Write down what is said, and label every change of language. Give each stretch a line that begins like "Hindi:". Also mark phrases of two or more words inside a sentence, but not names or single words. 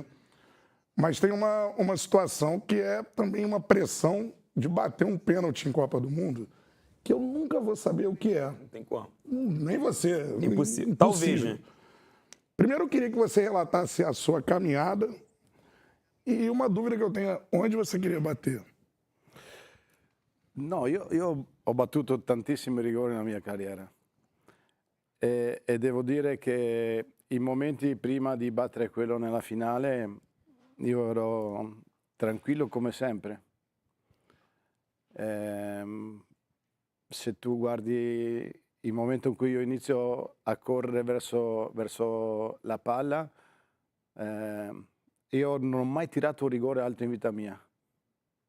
Portuguese: Mas tem uma situação que é também uma pressão de bater um pênalti em Copa do Mundo, que eu nunca vou saber o que é. Não tem como. Nem você. Impossível. Talvez, né? Primeiro, eu queria que você relatasse a sua caminhada e uma dúvida que eu tenho, onde você queria bater?
Italian: No, io ho battuto tantissimi rigori nella mia carriera e devo dire che i momenti prima di battere quello nella finale io ero tranquillo come sempre. Se tu guardi il momento in cui io inizio a correre verso la palla, io non ho mai tirato un rigore alto in vita mia.